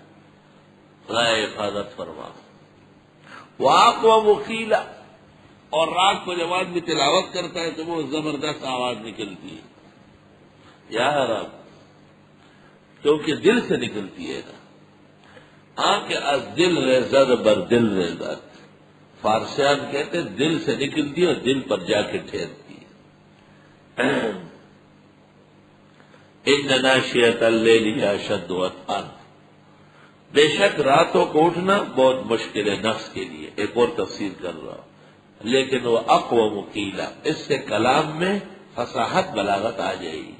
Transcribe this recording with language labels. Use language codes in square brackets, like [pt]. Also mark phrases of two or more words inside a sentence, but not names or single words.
[ur] خدا حفاظت فرما۔ [ar] وَأَقْوَمُ قِیلًا، [ur] اور رات کو جب آدمی تلاوت کرتا ہے تو وہ زبردست آواز نکلتی ہے، یا رب، کیونکہ دل سے نکلتی ہے نا۔ [fa] آنکھ از دل ریزد بر دل ریزد، [ur] فارسیان کہتے ہیں دل سے نکلتی ہے اور دل پر جا کے ٹھہرتی ہے۔ [ar] ان ناشئۃ اللیل اشد وطئا، [ur] بے شک راتوں کو اٹھنا بہت مشکل ہے نفس کے لیے، ایک اور تفسیر کر رہا ہوں، لیکن وہ [ar] اقوم قیلا، [ur] اس سے کلام میں فصاحت بلاغت آ جائے گی۔